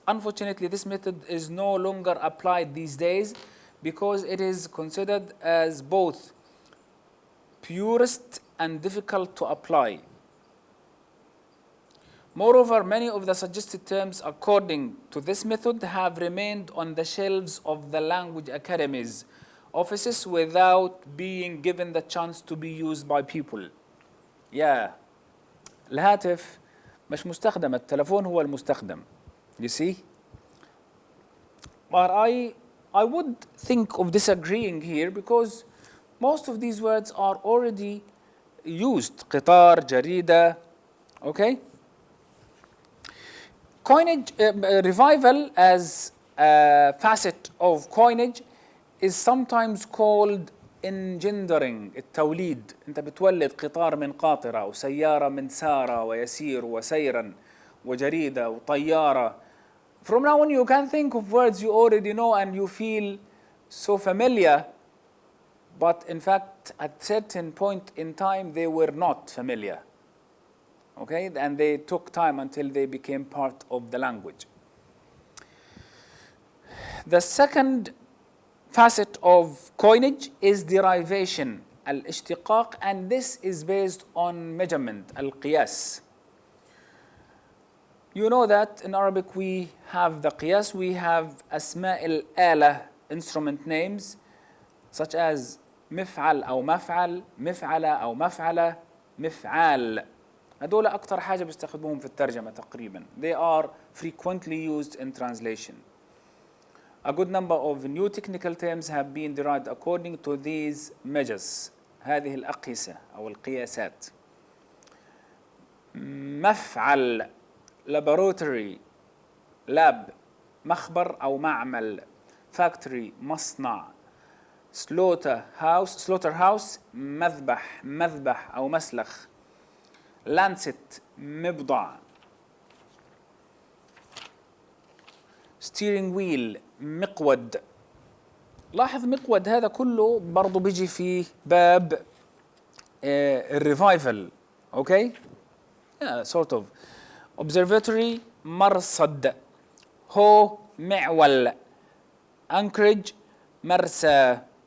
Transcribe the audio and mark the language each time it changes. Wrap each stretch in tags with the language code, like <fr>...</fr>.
<en>Unfortunately, this method is no longer applied these days because it is considered as both purist and difficult to apply. Moreover, many of the suggested terms according to this method have remained on the shelves of the language academies offices without being given the chance to be used by people. Yeah.</en> <ar>الهاتف مش مستخدم, التلفون هو المستخدم.</ar> <en>You see? But I would think of disagreeing here because most of these words are already used.</en> <ar>قطار, جريدة, okay?</ar> <en>Coinage, revival as a facet of coinage is sometimes called engendering التوليد.</en> <ar>أنت بتولد قطار من قاطرة وسيارة من سارة ويسير وسيرا وجريدة وطيارة.</ar> <en>From now on you can think of words you already know and you feel so familiar, but in fact at certain point in time they were not familiar. Okay, and they took time until they became part of the language. The second facet of coinage is derivation, الاشتقاق, and this is based on measurement, القياس. You know that in Arabic we have the qiyas, we have أسماء الآلة, instrument names, such as مفعل أو مفعل, مفعلة أو مفعلة, مفعال.</en> <ar>هذول أكثر حاجة بيستخدموهم في الترجمة تقريبا.</ar> <en>They are frequently used in translation. A good number of new technical terms have been derived according to these measures.</en> <ar>هذه الأقيسة أو القياسات. مفعل</ar> <en>laboratory lab,</en> <ar>مخبر أو معمل.</ar> <en>factory مصنع.</en> <ar>slaughterhouse مذبح أو مسلخ.</ar> <en>lancet مبضع. steering wheel مقود.</en> <ar>لاحظ مقود هذا كله برضو بيجي في باب الريفايفل.</ar> <en>Okay sort of. observatory مرصد.</en> <ar>هو معول.</ar> <en>anchorage مرسى.</en>